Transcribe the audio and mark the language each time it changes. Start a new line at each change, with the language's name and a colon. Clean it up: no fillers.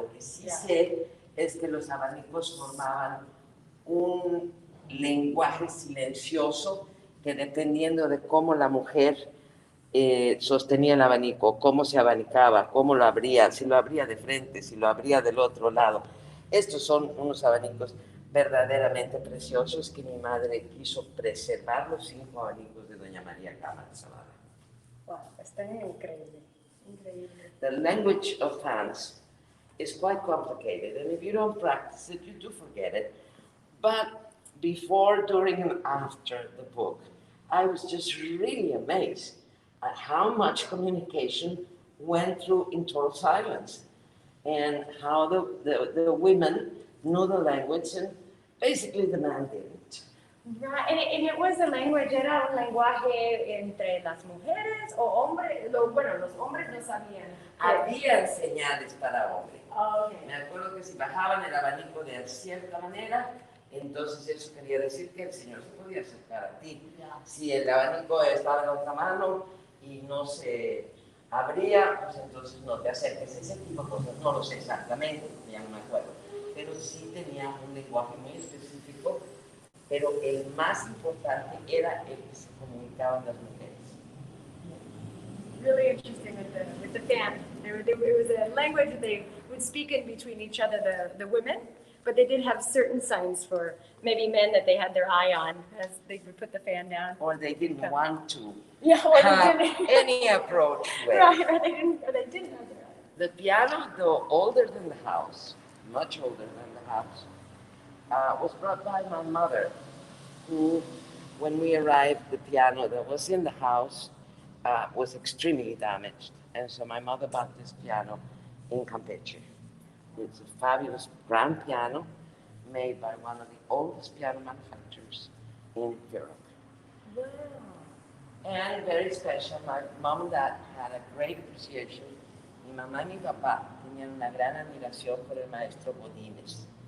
Spanish: Lo que sí sé es que los abanicos formaban un lenguaje silencioso que dependiendo de cómo la mujer sostenía el abanico, cómo se abanicaba, cómo lo abría, si lo abría de frente, si lo abría del otro lado. Estos son unos abanicos verdaderamente preciosos que mi madre quiso preservar, los 5 abanicos de doña María Cámara Salada. Wow, está increíble, increíble.
English: The language of fans is quite complicated, and if you don't practice it, you do forget it. But before, during, and after the book, I was just really amazed at how much communication went through in total silence, and how the women knew the language, and basically the man didn't. Right, and it was a language,
Spanish: era un lenguaje entre las mujeres o hombres, bueno, los hombres no sabían. Había señales para hombres.
English: Okay.
Spanish: Me acuerdo que si bajaban el abanico de cierta manera, entonces eso quería decir que el Señor se podía acercar a ti.
English: Yeah.
Spanish: Si el abanico estaba en otra mano y no se abría, pues entonces no te acerques. Ese tipo de cosas no lo sé exactamente, ya no me acuerdo. Pero sí tenía un lenguaje muy específico, pero el más importante era el que se comunicaban las mujeres.
English: Really interesting with the fan. It was a language that they would speak in between each other, the women, but they did have certain signs for maybe men that they had their eye on as they would put the fan down. Or they didn't want to have any approach to it. Right, or they didn't have their eye. The piano, though older than the house, much older than the house, was brought by my mother, who, when we arrived, the piano that was in the house was extremely damaged. And so my mother bought this piano in Campeche. It's a fabulous grand piano made by one of the oldest piano manufacturers in Europe. Wow. And very special, my mom and dad had a great appreciation.
Spanish: Mi mamá y mi papá tenían una gran admiración por el maestro Godínez.